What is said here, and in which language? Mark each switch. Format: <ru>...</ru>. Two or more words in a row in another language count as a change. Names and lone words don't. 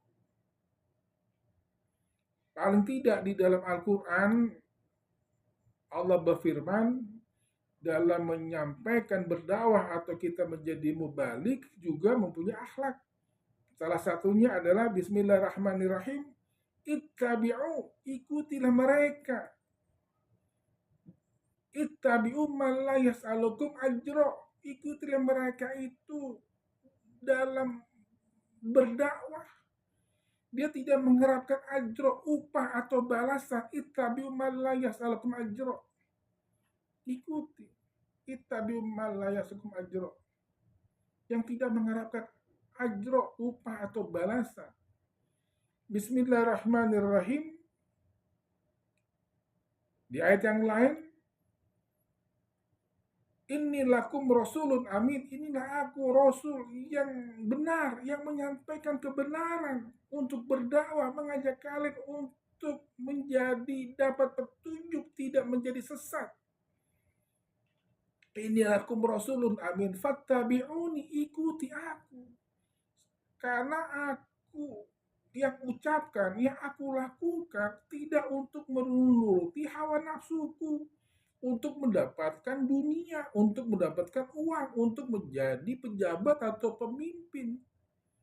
<id>Paling tidak di dalam Al-Quran Allah berfirman dalam menyampaikan berdakwah atau kita menjadi mubalik juga mempunyai akhlak. Salah satunya adalah Bismillahirrahmanirrahim. Ittabi'u, ikutilah mereka.</id> <ar>اتبعوا من لا يسألكم أجرا,</ar> <id>ikutilah mereka itu dalam berdakwah. Dia tidak mengharapkan ajro, upah atau balasan.</id> <ar>اتبعوا من لا يسألكم أجرا, ikuti. اتبعوا من لا يسألكم أجرا,</ar> <id>yang tidak mengharapkan ajro, upah atau balasan. Bismillahirrahmanirrahim. Di ayat yang lain,</id> <ar>إني لكم رسول أمين,</ar> <id>inilah aku rasul yang benar, yang menyampaikan kebenaran untuk berdakwah, mengajak kalian untuk menjadi dapat petunjuk, tidak menjadi sesat.</id> <ar>إني لكم رسول أمين فاتبعون,</ar> <id>ikuti aku. Karena aku yang ucapkan, yang aku lakukan tidak untuk menuruti hawa nafsuku, untuk mendapatkan dunia, untuk mendapatkan uang, untuk menjadi pejabat atau pemimpin.</id>